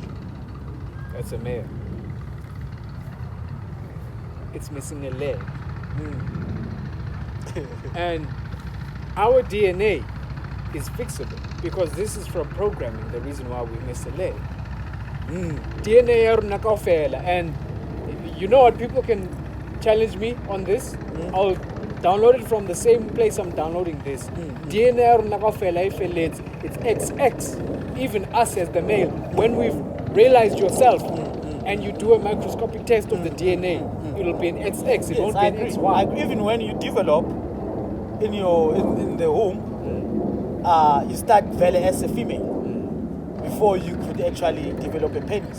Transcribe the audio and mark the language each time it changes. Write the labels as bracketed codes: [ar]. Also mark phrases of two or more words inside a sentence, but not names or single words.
[en] That's a male. It's missing a leg. And our DNA is fixable because this is from programming, the reason why we miss a leg. [st] DNA ya rona kaofela, [en] and you know what, people can challenge me on this. I'll download it from the same place I'm downloading this. [st] DNA ya rona kaofela [en] it's XX. Even us as the male, when we've realized yourself and you do a microscopic test of the DNA, it'll be an XX. It won't be an XY. Even when you develop in the home, you start very as a female before you could actually develop a penis.